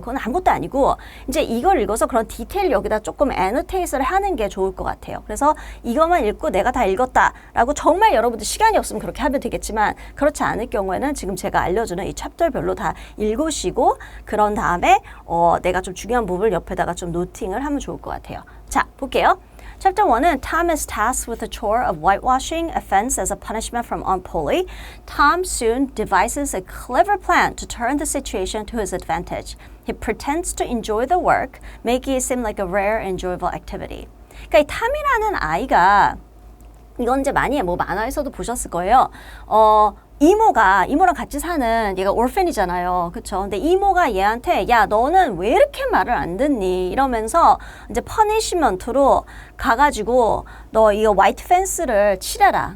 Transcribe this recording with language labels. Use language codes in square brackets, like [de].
[ko] 그건 아무것도 아니고 이제 이걸 읽어서 그런 디테일 여기다 조금 애노테이트를 하는 게 좋을 것 같아요. 그래서 이것만 읽고 내가 다 읽었다라고 정말 여러분들 시간이 없으면 그렇게 하면 되겠지만 그렇지 않을 경우에는 지금 제가 알려주는 이 챕터별로 다 읽으시고 그런 다음에 내가 좀 중요한 부분을 옆에다가 좀 노팅을 하면 좋을 것 같아요. 자, 볼게요. [en] Chapter 1은 Tom is tasked with the chore of whitewashing a fence as a punishment from Aunt Polly. Tom soon devises a clever plan to turn the situation to his advantage. He pretends to enjoy the work, making it seem like a rare, enjoyable activity. [ko] 그러니까 이 탐이라는 아이가 이건 이제 많이 뭐 만화에서도 보셨을 거예요. 이모랑 같이 사는 얘가 orphan이잖아요. 그쵸? 근데 이모가 얘한테 야 너는 왜 이렇게 말을 안 듣니? 이러면서 이제 퍼니시먼트로 가가지고 너 이거 화이트 펜스를 칠해라.